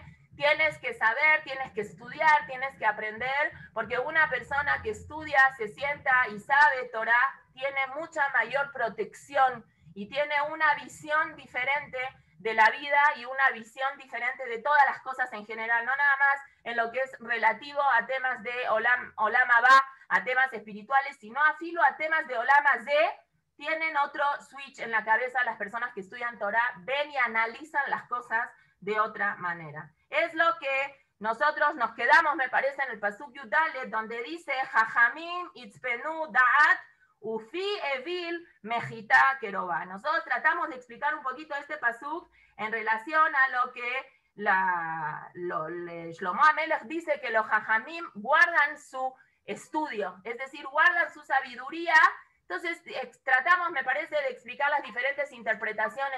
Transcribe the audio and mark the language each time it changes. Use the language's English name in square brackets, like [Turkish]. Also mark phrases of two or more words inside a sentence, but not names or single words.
[Spanish] Tienes que saber, tienes que estudiar, tienes que aprender, porque una persona que estudia, se sienta y sabe Torah, tiene mucha mayor protección y tiene una visión diferente de la vida y una visión diferente de todas las cosas en general, no nada más en lo que es relativo a temas de [Hebrew] עולם הבא, [Spanish] a temas espirituales, sino a filo a temas de [Hebrew] עולם הזה. [Spanish] Tienen otro switch en la cabeza las personas que estudian Torah, ven y analizan las cosas de otra manera. Es lo que nosotros nos quedamos, me parece, en el Pasuk Yudalet, donde dice, [Hebrew] חכמים יצפנו דעת ופי אויל מחתה קרובה. [Spanish] Nosotros tratamos de explicar un poquito este Pasuk en relación a lo que Shlomo Amelech dice, que los Jajamim guardan su estudio, es decir, guardan su sabiduría. Entonces, tratamos, me parece, de explicar las diferentes interpretaciones.